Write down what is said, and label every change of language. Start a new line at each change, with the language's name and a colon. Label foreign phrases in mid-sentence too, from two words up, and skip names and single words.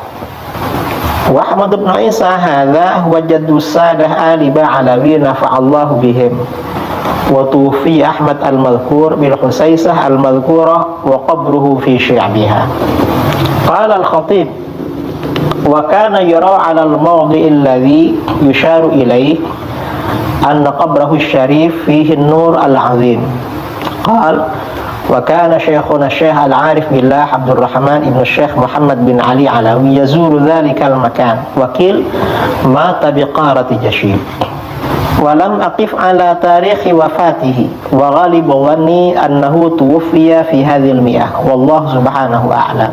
Arabic: وأحمد بن عيسى هذا هو جد السادة آل باعلوي نفع الله بهم. وتوفي أحمد المذكور بالحسيسة المذكورة وقبره في شعبها. قال الخطيب وكان يرى على الموضع الذي يشار إليه أن قبره الشريف فيه النور العظيم. قال وكان شيخنا الشيخ العارف بالله عبد الرحمن ابن الشيخ محمد بن علي علوي يزور ذلك المكان وقيل مات بقرية جشيب. ولم أقف على تاريخ وفاته وغالب ظني أنه توفي في هذه المائة والله سبحانه أعلم.